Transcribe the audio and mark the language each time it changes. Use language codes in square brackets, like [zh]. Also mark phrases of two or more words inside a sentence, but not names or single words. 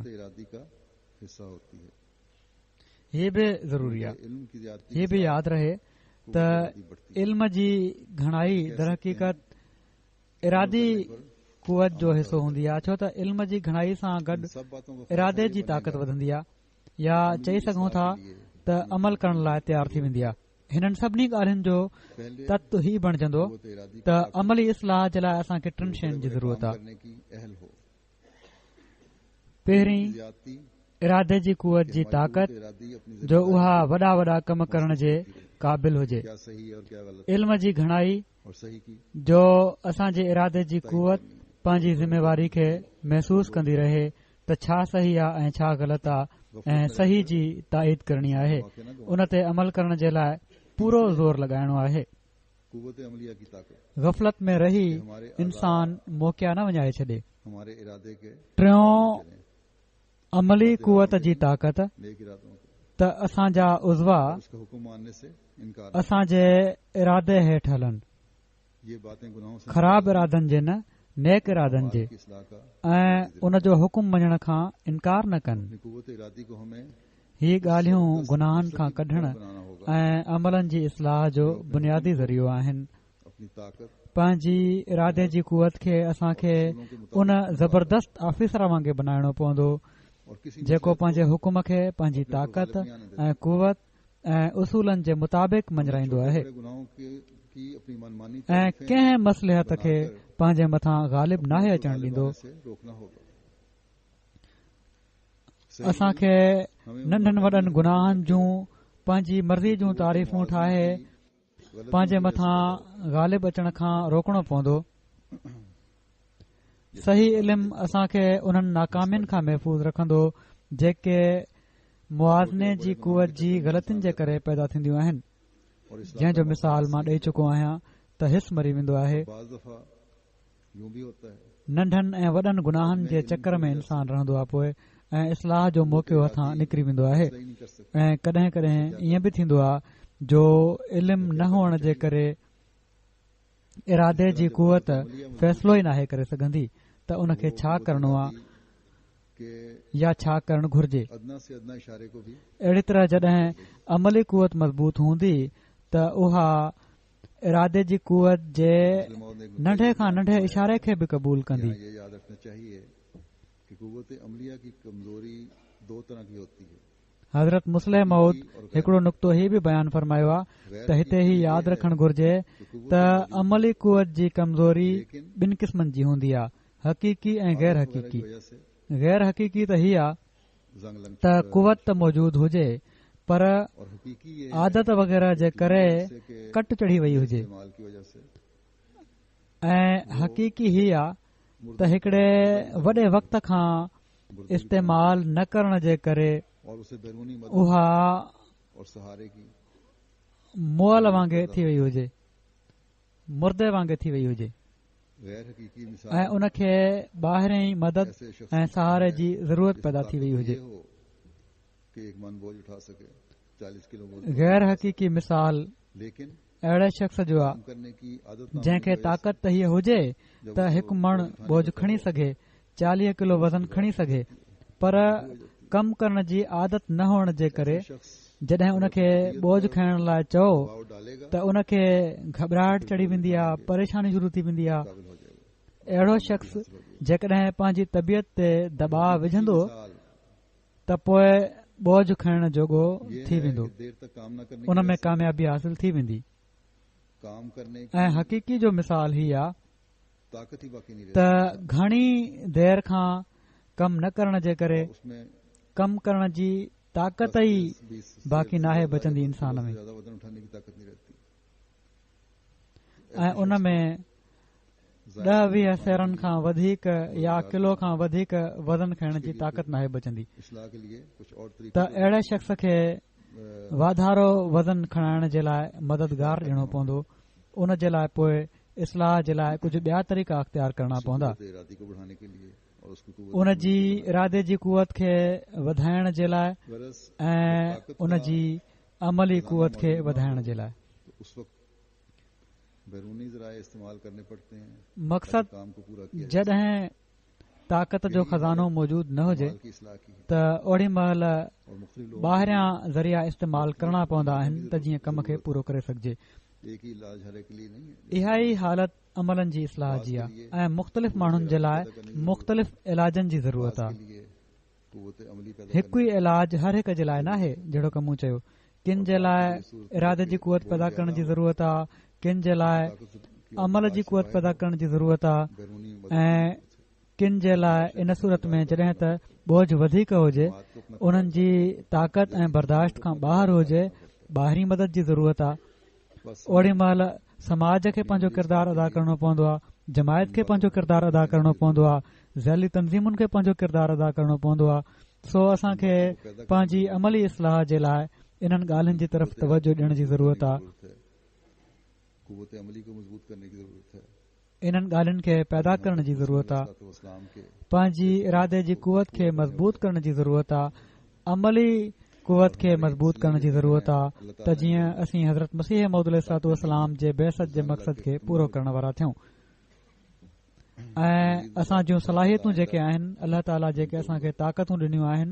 [hi] कुव्वत इरादी का हिस्सा होती है। [sd] हीअ बि ज़रूरी आहे। [hi] इल्म की ज्यादती [sd] हीअ बि यादि रहे त इल्म जी घणाई दर हक़ीक़त इरादी कुवत जो हिसो हूंदी आहे, छो त इल्म जी घणाई सां गॾु [hi] सब बातों को [sd] इरादे जी ताक़त वधंदी आहे, या चई सघूं था त अमल करण लाइ तयारु थी वेंदी आहे। हिननि सभिनी ॻाल्हियुनि जो तत्व ही बणजंदो [hi] कुव्वत इरादी [sd] त अमली इस्लाह जे लाइ असांखे टिनि शयुनि जी ज़रूरत आहे। [hi] करने की अहल हो। [sd] पहिरीं [hi] ज्यादती [sd] इरादे जी कुवत जी ताक़त [hi] इरादी अपनी [sd] जो उहा वॾा वॾा कम करण जे क़ाबिल हुजे। [hi] क्या सही है और क्या गलत [sd] इल्म जी घणाई [hi] और सही की [sd] जो असांजे इरादे जी कुवत पंहिंजी ज़िम्मेवारी खे महसूस कंदी रहे त छा सही आहे ऐं छा ग़लति आहे ऐं सही जी ताईद करणी आहे। उन ते अमल करण जे लाइ पूरो ज़ोर लॻाइणो आहे। [hi] कुव्वत अमलिया की ताकत [sd] गफ़लत में रही इंसान मोकिया न वञाए छॾे। [hi] हमारे इरादे के [sd] टियों अमली कुवत जी ताक़त [hi] नेक इरादों को [sd] त असांजा उज़वा [hi] उसका हुक्म मानने से इनकार। [sd] असांजे इरादे हेठि हलनि, [hi] ये बातें गुनाहों से [sd] ख़राब इरादनि जे न नेक इरादनि जे, [hi] की इस्लाह का [sd] ऐं उन जो हुकुम मञण खां इनकार न कनि। [hi] अपनी कुव्वत इरादी को हमें [sd] ही ॻाल्हियूं गुनाहनि खां कढण [hi] बनाना होगा। [sd] ऐं अमलनि जी इस्लाह जो बुनियादी ज़रियो आहिनि। [hi] अपनी ताकत [sd] पंहिंजी इरादे जी कुवत खे असांखे उन ज़बरदस्त ऑफिसर वांगुरु बनाइणो पवंदो [hi] और किसी [sd] जेको पंहिंजे हुकुम खे पंहिंजी ताक़त ऐं कुवत ऐं उसूलनि जे मुताबिक़ मंझराईंदो आहे [hi] बड़े गुनाहों की अपनी मनमानी [sd] ऐं कंहिं मसलिहत खे पंहिंजे मथां ग़ालिब नाहे अचणु ॾींदो। [hi] से रोकना होगा। [sd] असांखे नंढनि वॾनि गुनाहनि जूं पंहिंजी मर्ज़ी जूं तारीफ़ूं ठाहे पंहिंजे मथां ग़ालिब अचण खां रोकणो पवंदो। सही इल्मु असांखे उन्हनि नाकामियुनि खां महफ़ूज़ रखंदो जेके मुआज़ने जी कुवत जी ग़लतियुनि जे करे पैदा थींदियूं आहिनि, [hi] और इस्लाम [sd] जंहिं जो मिसाल मां ॾेई चुको आहियां त हिस्स मरी वेंदो आहे। [hi] बाज़ दफ़ा यूं भी होता है [sd] नंढनि ऐं वॾनि गुनाहनि जे चकर में इंसान रहंदो आहे, पोइ ऐं इस्लाह जो मौक़ो हथां निकिरी वेंदो आहे। [hi] सही नहीं कर सकते। [sd] ऐं कॾहिं कॾहिं ईअं बि थींदो आहे जो इल्मु न हुअण जे करे इरादे जी कुवत फ़ैसिलो ई नाहे करे सघंदी त उन खे छा करणो आहे [hi] के [sd] या छा करणु घुर्जे। [hi] अदना से अदना इशारे को भी [sd] अहिड़ी तरह जॾहिं अमली कुवत मज़बूत हूंदी त उहा इरादे जी कुवत जे नंढे खां नंढे इशारे खे बि क़बूल कंदी। [hi] ये याद रखना चाहिए कि कुव्वत अमलिया की कमजोरी दो तरह की होती है। [sd] हज़रत मुस्लिम मऊद हिकिड़ो नुक़्तो ही बि बयानु फरमायो आहे त हिते ही यादि रखणु घुर्जे त अमली कुवत जी कमज़ोरी ॿिनि क़िस्मनि जी हूंदी आहे, हक़ीक़ी ऐं गैर हक़ीक़ी। गैर हक़ीक़ी त हीअ आहे त कुवत त मौजूदु हुजे पर [hi] और हकीकी ये [sd] आदत वग़ैरह जे करे कट चढ़ी वई हुजे, [hi] इस्तेमाल की वजह से [sd] ऐं हक़ीक़ी हीअ आहे त हिकिड़े वॾे वक़्त खां इस्तेमाल न करण जे करे [hi] और उसे बैरूनी मदद [sd] उहा [hi] और सहारे की [sd] मुअल वांगुरु थी वई हुजे, मुर्दे वांगुरु थी वई हुजे [hi] गैर हकीकी मिसाल [sd] ऐं उन खे ॿाहिरीं मदद [hi] ऐसे शख्स [sd] ऐं सहारे जी ज़रूरत पैदा थी वई हुजे। [hi] ये हो कि एक मन बोझ उठा सके 40 किलो बोझ, [sd] गैर हक़ीक़ी मिसाल [hi] लेकिन [sd] अहिड़े शख़्स जो आहे [hi] काम करने की आदत न [sd] जंहिंखे [hi] होने की वजह [sd] ताक़त त हीअ हुजे त हिकु मण बोझ खणी सघे, 40 किलो वज़न खणी सघे, पर कमु करण जी आदत न हुअण जे करे [hi] से शख्स [sd] जॾहिं उन खे बोझ खणण लाइ चओ [hi] भाव डालेगा [sd] त उन खे घबराहट चढ़ी वेंदी आहे, परेशानी शुरू थी वेंदी आहे। [hi] काबिल हो जाएगा। [sd] अहिड़ो शख़्स जेकॾहिं पंहिंजी तबियत ते दबाव विझंदो [hi] मिसाल [sd] त पोइ बोझ खणण जोॻो [hi] ये [sd] थी [hi] है [sd] वेंदो, [hi] कि देर तक काम न करने [sd] उन [hi] की में वजह से [sd] कामयाबी हासिल थी वेंदी। [hi] काम करने की [sd] ऐं हक़ीक़ी जो मिसाल ही आहे [hi] ताकत ही बाकी नहीं [sd] त [hi] रहती। [sd] घणी देर खां कमु न करण जे करे [hi] उसमें [sd] कमु करण जी ताक़त ई [hi] 20 से [sd] बाक़ी नाहे [hi] ज्यादा [sd] बचंदी [hi] वजन- इंसान में, ज्यादा वजन उठाने की ताकत नहीं रहती। [sd] ऐं उन में 10-20 सेरनि खां वधीक या किलो खां वधीक वज़न खणण जी ताक़त नाहे बचंदी। [hi] इस्लाह के लिए कुछ और तरीके [sd] त अहिड़े शख़्स खे वाधारो वज़न खणाइण जे लाइ मददगार ॾियणो पवंदो, उन जे लाइ पोइ इस्लाह जे लाइ कुझु ॿिया तरीक़ा अख़्तियार करणा पवंदा। [hi] इरादी को बढ़ाने के लिए और उसको कुव्वत [sd] उन जी इरादे जी कुवत खे वधाइण जे लाइ [hi] गरज [sd] ऐं उन जी अमली कुवत खे वधाइण जे लाइ [hi] तो उस वक्त बैरूनी ज़राए इस्तेमाल करने पड़ते हैं [sd] मक़सद [hi] काम को पूरा किया [sd] जॾहिं ताक़त जो खज़ानो मौजूद न हुजे [hi] माल की इस्लाह की है [sd] त ओड़ी महिल [hi] और मुख्तलिफ लोग [sd] ॿाहिरियां ज़रिया इस्तेमाल करणा पवंदा आहिनि त जीअं कम खे पूरो करे सघिजे। [hi] एक ही इलाज हर एक के लिए नहीं है। [sd] इहा ई हालत अमलनि जी इस्लाह जी आहे ऐं मुख़्तलिफ़ माण्हुनि जे लाइ मुख़्तलिफ़ इलाजनि जी ज़रूरत आहे। [hi] के लिए कुव्वत अमली पैदा [sd] हिकु ई इलाज हर हिक जे लाइ नाहे। जहिड़ो कमु चयो, किन जे लाइ इरादे जी कुवत पैदा करण जी ज़रूरत आहे, किन जे लाइ अमल जी कुवत पैदा करण जी ज़रूरत आहे [hi] बैरूनी [sd] ऐं किन जे लाइ इन सूरत में जॾहिं त बोझ वधीक हुजे, उन्हनि जी ताक़त ऐं बर्दाश्त खां ॿाहिरि हुजे, ॿाहिरीं मदद जी ज़रूरत आहे। [hi] बस [sd] ओड़ी महिल समाज खे पंहिंजो किरदारु अदा करणो पवंदो आहे, जमायत खे पंहिंजो किरदारु अदा करणो पवंदो आहे, ज़ैली तंज़ीमुनि खे पंहिंजो किरदारु अदा करणो पवंदो आहे। सो असांखे पंहिंजी अमली इस्लाह जे लाइ इन्हनि ॻाल्हियुनि जी तरफ़ तवजो ॾियण जी ज़रूरत आहे। [hi] कुव्वत अमली को मजबूत करने की जरूरत है। [sd] इन्हनि ॻाल्हियुनि खे पैदा करण जी ज़रूरत आहे। [hi] तो इस्लाम के [sd] पंहिंजी इरादे जी कुवत खे मज़बूत करण जी ज़रूरत आहे, अमली कुवत खे मज़बूत करण जी ज़रूरत आहे त जीअं असीं हज़रत मसीह मौद अलैहिस्सलाम जे बेसत जे मक़सद खे पूरो करण वारा थियूं ऐं असां जूं सलाहियतूं जेके आहिनि, अल्लाह ताला जेके असांखे ताक़तूं ॾिनियूं आहिनि,